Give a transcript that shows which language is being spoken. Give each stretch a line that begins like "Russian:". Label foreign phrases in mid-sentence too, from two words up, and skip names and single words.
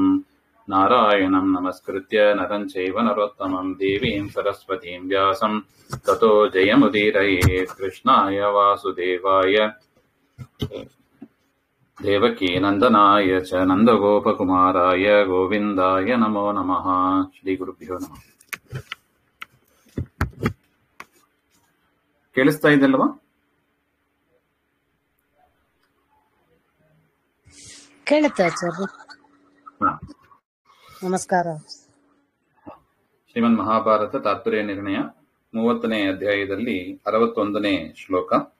Sanskrit: नारायणं नमस्कृत्य नरं चैव नरोत्तमं देवीं सरस्वतीं व्यासं ततो जयमुदीरयेत्। कृष्णाय वासुदेवाय देवकीनन्दनाय च नन्दगोपकुमाराय गोविन्दाय नमो नमः। ಶ್ರೀಗುರುಭ್ಯೋ ನಮಃ.
Kannada: ಕೇಳಿಸ್ತಾ ಇದೆಯಲ್ವಾ? ಕೇಳುತ್ತೆ ಆಚಾರ್ಯ. ನಮಸ್ಕಾರ. ಶ್ರೀಮನ್ ಮಹಾಭಾರತ ತಾತ್ಪರ್ಯ ನಿರ್ಣಯ 30ನೇ ಅಧ್ಯಾಯದಲ್ಲಿ 61ನೇ ಶ್ಲೋಕ.